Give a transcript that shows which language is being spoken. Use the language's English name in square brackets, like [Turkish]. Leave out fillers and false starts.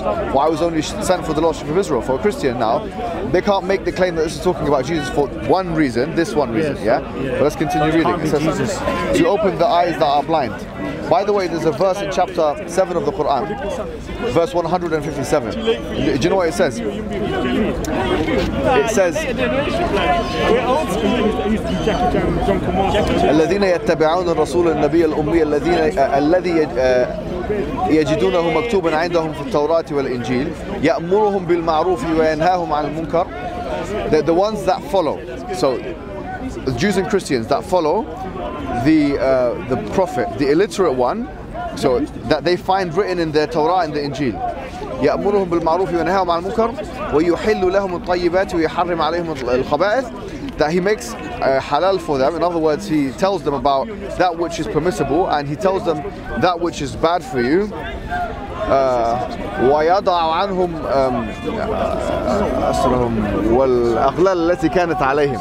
[English] Well, I was only sent for the lost sheep of Israel. For a Christian now, they can't make the claim that this is talking about Jesus for one reason, this one reason, yeah? But let's continue reading. It says, to open the eyes that are blind. By the way, there's a verse in chapter 7 of the Quran, verse 157. Do you know what it says? It says, [Arabic] الذين يتبعون الرسول النبي الأمي الذي يجدونه مكتوبا عندهم في التوراة والإنجيل يأمرهم بالمعروف وينهاهم عن المنكر. [English] The ones that follow, so the Jews and Christians that follow the prophet, the illiterate one, so that they find written in their Torah and the Injil, [Arabic] يأمرهم بالمعروف وينهاهم عن المنكر ويحل لهم الطيبات ويحرم عليهم الخبائث, [English] that he makes halal for them. In other words, he tells them about that which is permissible and he tells them that which is bad for you. [Arabic] ويضع عنهم أسرهم والأغلال التي كانت عليهم.